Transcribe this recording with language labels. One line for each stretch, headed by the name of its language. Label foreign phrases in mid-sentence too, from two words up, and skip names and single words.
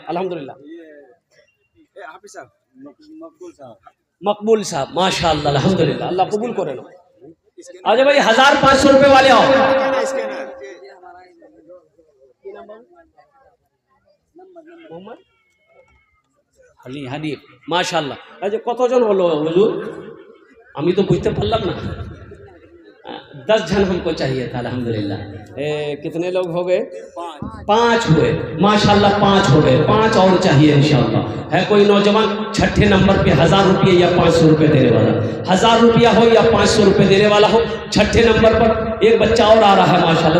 Urdu: الحمدللہ. مقبول صاحب ماشاءاللہ. الحمدللہ. اللہ قبول کرے لو. آجا بھائی 1500 روپے والے آؤ. محمد حنیف ماشاءاللہ.
Bangla: আচ্ছা কতজন হলো হুজুর? আমি তো বুঝতে পারলাম না.
Urdu: 10 جن ہم کو چاہیے تھا. الحمدللہ. کتنے لوگ ہو گئے؟ 5 ہوئے ماشاءاللہ. 5 ہو گئے، 5 اور چاہیے انشاءاللہ. ہے کوئی نوجوان چھٹے نمبر پہ 1000 روپے یا 500 روپے دینے والا؟ 1000 روپیہ ہو یا 500 روپے دینے والا ہو. چھٹے نمبر پر ایک بچہ اور آ رہا ہے ماشاءاللہ.